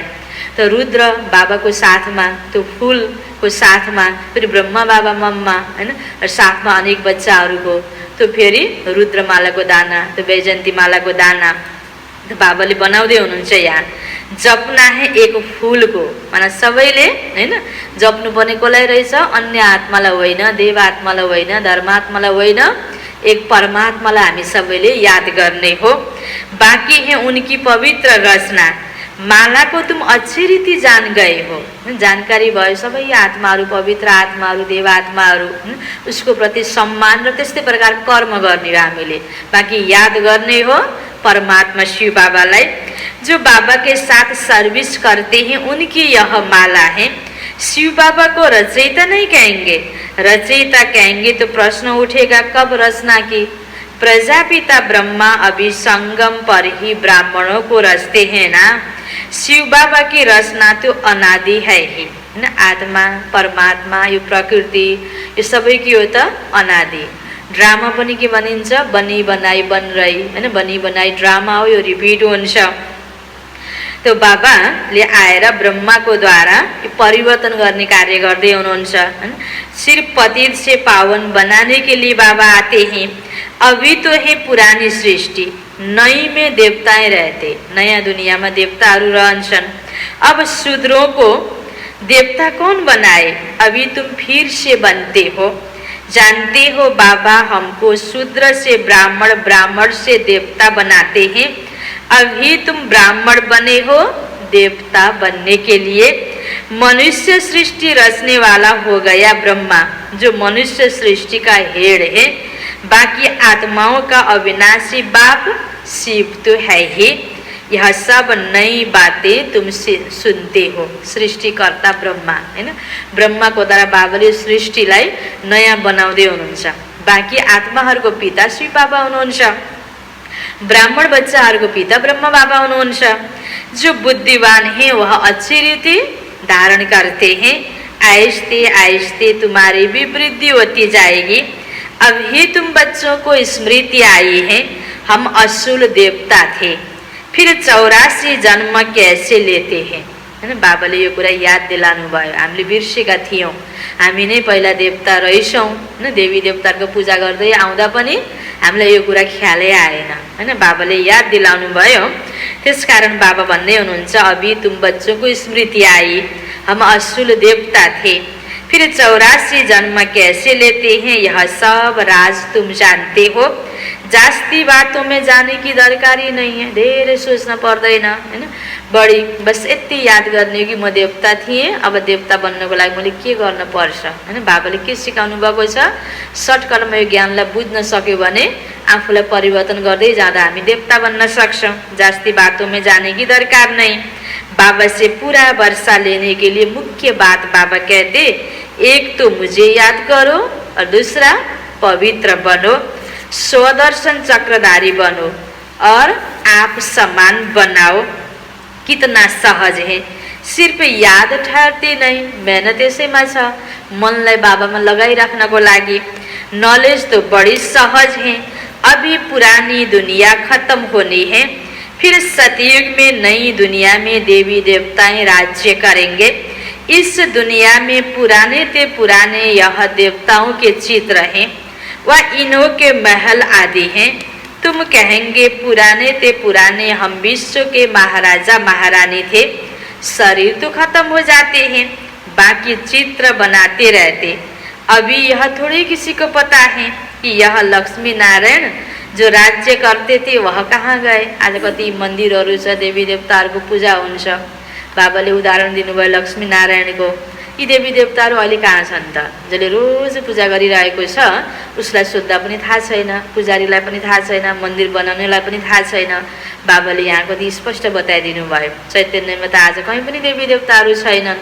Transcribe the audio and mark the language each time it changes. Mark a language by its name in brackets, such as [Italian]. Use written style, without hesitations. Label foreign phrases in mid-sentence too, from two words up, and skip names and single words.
[Nepali] त रुद्र बाबाको साथमा, त्यो फुलको साथमा, फेरि ब्रह्मा बाबा मम्मा, हैन, साथमा अनेक बच्चाहरूको, त्यो फेरि रुद्रमालाको दाना, त्यो वैजयन्ती मालाको दाना त बाबाले बनाउँदै हुनुहुन्छ। यहाँ [Hindi] जप्ना है [Nepali] एक फुलको, माना सबैले, हैन, जप्नु पर्ने कसलाई रहेछ? अन्य आत्मालाई होइन, देव आत्मालाई होइन, धर्मात्मालाई होइन, एक परमात्मालाई हामी सबैले याद गर्ने हो। [Hindi] बाकी है उनकी पवित्र रचना, माला को तुम अच्छी रीति जान गए हो, [Nepali] जानकारी भयो सबै आत्माहरू पवित्र आत्माहरू देवात्माहरू, उसको प्रति सम्मान र त्यस्तै प्रकार कर्म गर्ने हो हामीले। बाँकी याद गर्ने हो परमात्मा शिव बाबालाई। [Hindi] जो बाबा के साथ सर्विस करते हैं उनकी यह माला है। शिव बाबा को रचयिता नहीं कहेंगे, रचयिता कहेंगे तो प्रश्न उठेगा कब रचना की। प्रजापिता ब्रह्मा अभी संगम पर ही ब्राह्मणों को रचते हैं ना। शिव बाबा की रचना तो अनादि है ही, है ना। [Nepali] आत्मा परमात्मा यो प्रकृति यो सबै के हो त अनादि। ड्रामा पनि के भनिन्छ, [Hindi] बनी बनाई बन रही, [Nepali] हैन। बनी बनाई ड्रामा हो, यो रिपिट हुन्छ। तो बाबाले आएर ब्रह्माको द्वारा परिवर्तन गर्ने कार्य गर्दै हुनुहुन्छ, हैन। [Hindi] सिर्फ पतित से पावन बनाने के लिए बाबा आते हैं। अभी तो है पुरानी सृष्टि, नई में देवताएं रहते, [Nepali] नयाँ दुनियाँमा देवताहरू रहन्छन्। [Hindi] अब शूद्रों को देवता कौन बनाए, अभी तुम फिर से बनते हो। जानते हो बाबा हमको शूद्र से ब्राह्मण, ब्राह्मण से देवता बनाते हैं। अभी तुम ब्राह्मण बने हो देवता बनने के लिए। मनुष्य सृष्टि रचने वाला हो गया ब्रह्मा, जो मनुष्य सृष्टि का हेड है। बाकी आत्माओं का अविनाशी बाप शिव तो है ही। यह सब नई बातें तुम सुनते हो। सृष्टिकर्ता ब्रह्मा, [Nepali] हैन। ब्रह्माको द्वारा बाबाले सृष्टिलाई नयाँ बनाउँदै हुनुहुन्छ। बाँकी आत्माहरूको पिता शिव बाबा हुनुहुन्छ। ब्राह्मण बच्चाहरूको पिता ब्रह्मा बाबा हुनुहुन्छ। [Hindi] जो बुद्धिमान है वह अच्छी रीति धारण करते हैं। आहिस्ते आहिस्ते तुम्हारी भी वृद्धि होती जाएगी। अभी तुम बच्चों को स्मृति आई है, हम असुल देवता थे, फिर 84 जन्म कैसे लेते हैं, [Nepali] हैन। बाबाले यो कुरा याद दिलाउनु भयो। हामीले बिर्सेका थियौँ, हामी नै पहिला देवता रहेछौँ, हैन। देवी देवताहरूको पूजा गर्दै आउँदा पनि हामीलाई यो कुरा ख्यालै आएन, हैन। बाबाले याद दिलाउनु भयो। त्यसकारण बाबा भन्दै हुनुहुन्छ [Hindi] अभी तुम बच्चों को स्मृति आई, हम असुल देवता थे, फिर 84 जन्म कैसे लेते हैं, यह सब राज तुम जानते हो। जास्ती बातों में जाने की दरकारी नहीं है, [Nepali] धेरै सोच्न पर्दैन, हैन। बढी बस यति याद गर्ने कि म देवता थिएँ, अब देवता बन्नको लागि मैले के गर्न पर्छ, हैन। बाबाले के सिकाउनु भएको छ, सर्टकटमा यो ज्ञानलाई बुझ्न सक्यो भने आफूलाई परिवर्तन गर्दै जाँदा हामी देवता बन्न सक्छौँ। [Hindi] जास्ती बातों में जाने की दरकार नहीं। बाबा से पूरा वर्षा लेने के लिए मुख्य बात बाबा कहते, एक तो मुझे याद करो और दूसरा पवित्र बनो, स्वदर्शन चक्रधारी बनो और आप समान बनाओ। कितना सहज है, सिर्फ याद ठहरती नहीं, [Nepali] मेहनत यसैमा छ। मनलाई बाबामा लगाइराख्नको लागि [Hindi] नॉलेज तो बड़ी सहज है। अभी पुरानी दुनिया खत्म होनी है, फिर सतयुग में नई दुनिया में देवी देवताएं राज्य करेंगे। इस दुनिया में पुराने ते पुराने यह देवताओं के चित्र हैं, वह इन्हों के महल आदि हैं। तुम कहेंगे पुराने ते पुराने हम विश्व के महाराजा महारानी थे। शरीर तो खत्म हो जाते हैं, बाकी चित्र बनाते रहते। अभी यह थोड़ी किसी को पता है कि यह लक्ष्मी नारायण जो राज्य करते थे वह कहाँ गए। [Nepali] आज कति मन्दिरहरू छ, देवी देवताहरूको पूजा हुन्छ। बाबाले उदाहरण दिनुभयो लक्ष्मी नारायणको। यी देवी देवताहरू अहिले कहाँ छन् त? जसले रोज पूजा गरिरहेको छ उसलाई सोद्धा पनि थाहा छैन, पुजारीलाई पनि थाहा छैन, मन्दिर बनाउनेलाई पनि थाहा छैन। बाबाले यहाँ कति स्पष्ट बताइदिनु भयो। चैतन्यमा त आज कहीँ पनि देवी देवताहरू छैनन्।